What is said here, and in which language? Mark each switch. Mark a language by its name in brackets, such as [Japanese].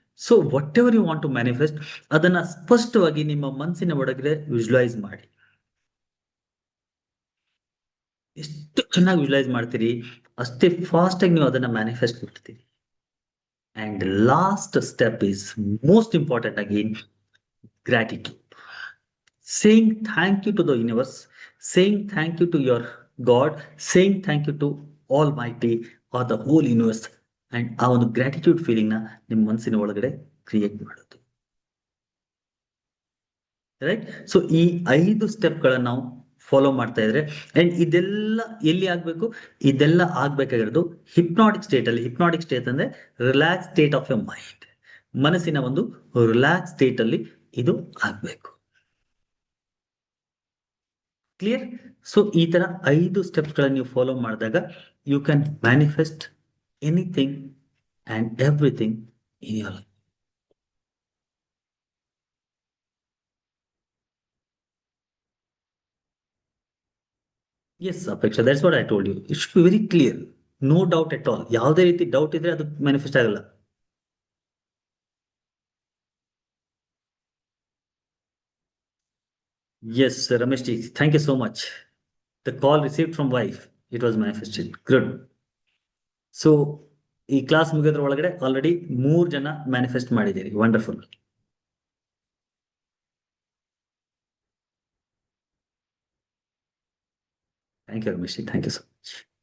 [English] so whatever you want to manifest, [Kannada] ಅದನ್ನ ಸ್ಪಷ್ಟವಾಗಿ ನಿಮ್ಮ ಮನಸ್ಸಿನ ಒಳಗಡೆ ವಿಜುವಲೈಸ್ ಮಾಡಿ. ಎಷ್ಟು ಚೆನ್ನಾಗಿ ವಿಜುವಲೈಸ್ ಮಾಡ್ತೀರಿ, ಅಷ್ಟೇ ಫಾಸ್ಟ್ ಆಗಿ ನೀವು ಅದನ್ನ ಮ್ಯಾನಿಫೆಸ್ಟ್ ಮಾಡ್ತೀರಿ. [English] And last step is most important ಆಗಿ gratitude. saying thank you to the universe, saying thank you to your God, saying thank you to Almighty or the whole universe, and [Kannada] ಆ ಒಂದು gratitude feeling ನ ನಿಮ್ಮ ಮನಸ್ಸಿನ ಒಳಗಡೆ create ಮಾಡೋದು, right? So ಈ 5 step ಗಳನ್ನ ನಾವು ಫಾಲೋ ಮಾಡ್ತಾ ಇದ್ರೆ, ಅಂಡ್ ಇದೆಲ್ಲ ಎಲ್ಲಿ ಆಗ್ಬೇಕು? ಇದೆಲ್ಲ ಆಗ್ಬೇಕಾಗಿರೋದು ಹಿಪ್ನಾಟಿಕ್ ಸ್ಟೇಟ್ ಅಲ್ಲಿ. ಹಿಪ್ನಾಟಿಕ್ ಸ್ಟೇಟ್ ಅಂದ್ರೆ relax state of your mind, ಮನಸ್ಸಿನ ಒಂದು ರಿಲ್ಯಾಕ್ಸ್ ಸ್ಟೇಟ್ ಅಲ್ಲಿ ಇದು ಆಗ್ಬೇಕು. ಕ್ಲಿಯರ್? ಸೊ ಈ ತರ 5 ಸ್ಟೆಪ್ಸ್ ಗಳನ್ನ ನೀವು ಫಾಲೋ ಮಾಡಿದಾಗ [English] You can manifest anything and everything in your life. Yes Apeksha, that's what I told you, it should be very clear, no doubt at all. [Kannada] ಯಾವುದೇ ರೀತಿ ಡೌಟ್ ಇದ್ರೆ ಅದು ಮ್ಯಾನಿಫೆಸ್ಟ್ ಆಗಲ್ಲ. [English] Yes, Ramesh ji, thank you so much. The call received from wife, it was manifested. Good. [Kannada] So, ಈ class ಮುಗಿಯೋದ್ರ ಒಳಗಡೆ already 3 ಜನ manifest ಮಾಡಿದ್ದೀರಿ. Wonderful. [English] Thank you Ramesh ji, thank you so much.